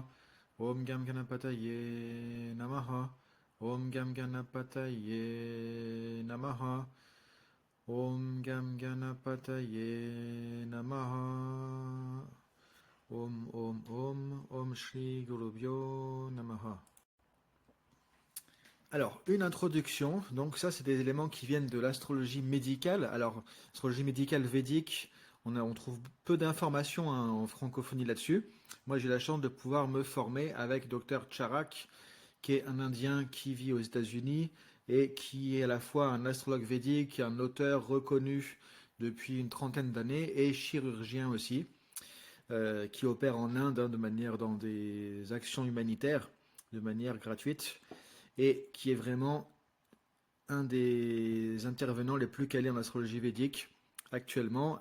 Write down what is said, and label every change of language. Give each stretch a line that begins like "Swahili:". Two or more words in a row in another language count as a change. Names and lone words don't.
Sanskrit: ॐ गं गणपतये नमः. ॐ गं गणपतये नमः. ॐ गं गणपतये नमः. ॐ श्री गुरुभ्यो नमः.
French: Alors, une introduction. Donc ça, c'est des éléments qui viennent de l'astrologie médicale. Alors, astrologie médicale védique, on trouve peu d'informations en francophonie là-dessus. Moi, j'ai la chance de pouvoir me former avec Dr Charak, qui est un Indien qui vit aux États-Unis et qui est à la fois un astrologue védique, un auteur reconnu depuis une trentaine d'années et chirurgien aussi, qui opère en Inde dans des actions humanitaires de manière gratuite et qui est vraiment un des intervenants les plus calés en astrologie védique actuellement.